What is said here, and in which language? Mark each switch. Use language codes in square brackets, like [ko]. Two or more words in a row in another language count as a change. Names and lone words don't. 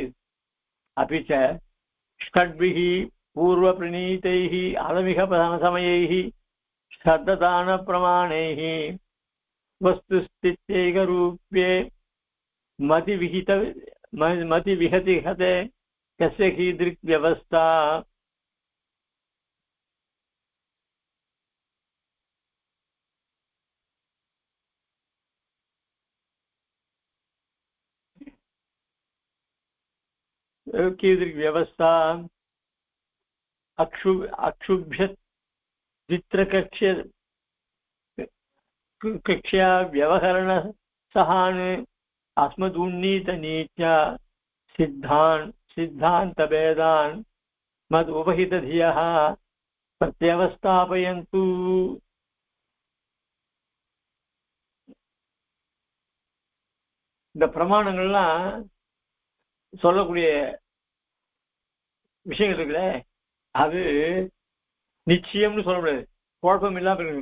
[sa] अपिच षड्भिः पूर्व प्रणीतैः अलमिक प्रधान समयैः श्रद्दधान प्रमाणैः वस्तु स्थित्यैक रूप्ये मति विहति हते कस्य कीदृक् व्यवस्था. कीदृक् व्यवस्था अक्षुभ्य चित्रकक्ष्य कक्ष्या व्यवहरण सहान अस्मदुन्नीत नीत्या सिद्धांत भेदान मद उपहित धियः प्रत्यवस्थापयन्तु. [ta] இந்த பிரமாணங்கள்லாம் சொல்லக்கூடிய விஷயங்கள் இருக்குல்ல, அது நிச்சயம்னு சொல்ல முடியாது, குழப்பம் இல்லாம இருக்கு.